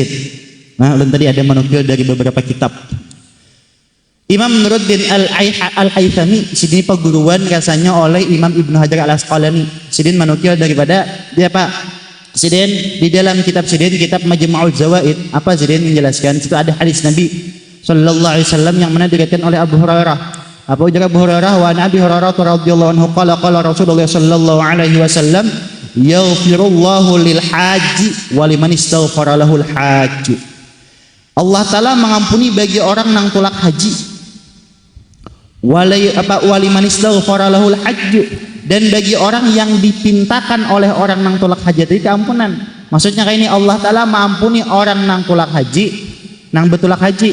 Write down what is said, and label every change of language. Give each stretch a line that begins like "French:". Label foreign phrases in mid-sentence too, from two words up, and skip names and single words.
Banjar: Nah, ulun tadi ada menukil dari beberapa kitab. Imam Nuruddin Al-Haythami sidin perguruan rasanya oleh Imam Ibnu Hajar Al-Asqalani. Sidin menukil daripada dia Pak. Sidin di dalam kitab Majma'ul Zawaid, apa Sidin menjelaskan situ ada hadis Nabi
Arabic: صلى الله عليه وسلم
Banjar: yang mana diriwayatkan oleh Abu Hurairah. Apa ujar Abu Hurairah?
Arabic: و نبي هريرة رضي الله عنه قال رسول الله صلى الله عليه وسلم يغفر الله للحاج و لمن استغفر له الحاج.
Banjar: Allah taala mengampuni bagi orang nang tulak haji.
Arabic: ولمن استغفر له الحاج,
Banjar: dan bagi orang yang dipintakan oleh orang nang tulak haji itu keampunan. Maksudnya kayak ini, Allah taala mengampuni orang nang tulak haji, nang betulak haji.